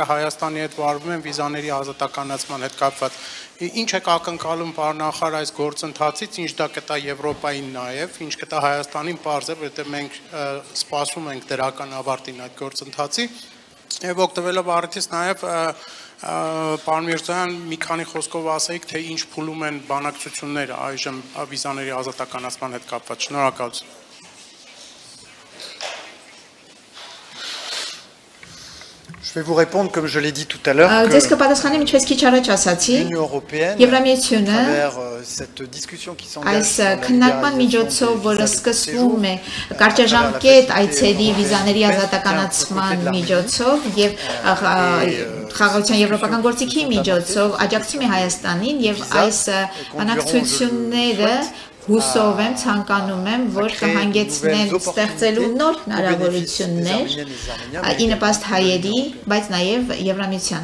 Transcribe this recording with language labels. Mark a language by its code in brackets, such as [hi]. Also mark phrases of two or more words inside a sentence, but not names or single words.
[hy] Հայաստանի հետ վարվում են վիզաների ազատականացման հետ կապված։ Ինչ եք ակնկալում պարոն նախարար այս գործընթացից, ինչ դա կտա Եվրոպային նաև, ինչ կտա Հայաստանին պարզ է, որովհետև մենք սպասում ենք դրական ավարտին այդ գործընթացի, եւ օգտվելով առիթից նաև պարոն Միրզոյան, մի քանի խոսքով ասեիք, թե ինչ փուլում են բանակցությունները այժմ վիզաների ազատականացման հետ կապված։ Շնորհակալություն։ [fr] Je vais vous répondre, comme je l'ai dit tout à l'heure, que l'Union européenne, à travers cette discussion qui s'engage sur la libéralisation [hy] Հուսով եմ, ցանկանում եմ, որ կհանգեցնեն ստեղծելու նոր հնարավորություններ ի նպաստ հայերի, բայց նաև Եվրամիության։